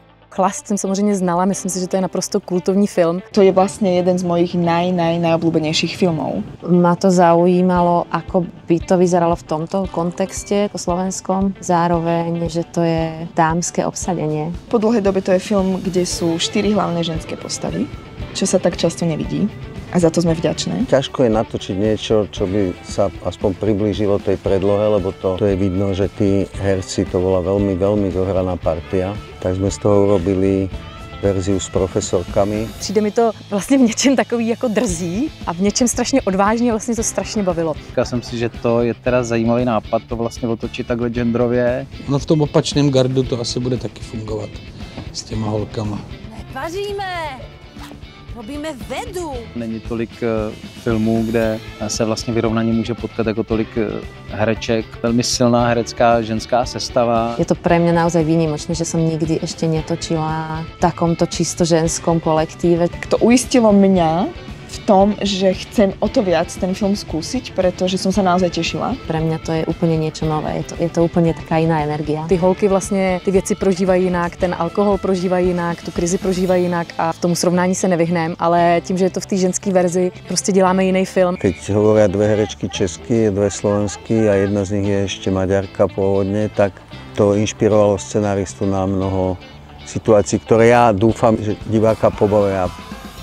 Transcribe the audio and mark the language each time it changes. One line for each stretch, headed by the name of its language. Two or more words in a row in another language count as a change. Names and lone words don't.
Czech: Chlast jsem samozřejmě znala, myslím si, že to je naprosto kultovní film.
Slovak: To je vlastne jeden z mojich najobľúbenejších filmov. Ma to zaujímalo, ako by to vyzeralo v tomto kontexte po slovenskom. Zároveň, že to je dámske obsadenie. Po dlhej dobe to je film, kde sú 4 hlavné ženské postavy, čo sa tak často nevidí. A za to sme vďačné. Ťažko je natočiť niečo, čo by sa aspoň priblížilo tej predlohe, lebo to je vidno, že tí herci, to bola veľmi zohraná partia. Tak sme z toho urobili verziu s profesorkami.
Czech: Přijde mi to vlastně v něčem takový jako drzý a v něčem strašně odvážně, vlastně to strašně bavilo. Říkal jsem si, že to je teda zajímavý nápad to vlastně otočit takhle genderově. No v tom opačném gardu to asi bude taky fungovat s těma holkama.
Slovak: Nepaříme! Robíme vedu.
Czech: Není tolik filmů, kde se vlastně vyrovnaně může potkat jako tolik hereček. Velmi silná herecká ženská sestava.
Slovak: Je to pre mňa naozaj výnimočné, že som nikdy ešte netočila v takomto čisto ženskom kolektíve. To uistilo mňa v tom, že chcem o to viac ten film skúsiť, pretože som sa naozaj tešila. Pre mňa to je úplne niečo nové, je to úplne taká iná energia.
Czech: Ty holky vlastně ty věci prožívají jinak, ten alkohol prožívají jinak, tu krizi prožívají jinak a v tomu srovnání se nevyhneme, ale tím, že je to v té ženské verzi, prostě děláme jiný film.
Slovak: Keď hovoria dve herečky česky, dve slovensky a jedna z nich je ešte Maďarka pôvodne, tak to inšpirovalo scenaristu na mnoho situácií, ktoré ja dúfam, že diváka pobavia.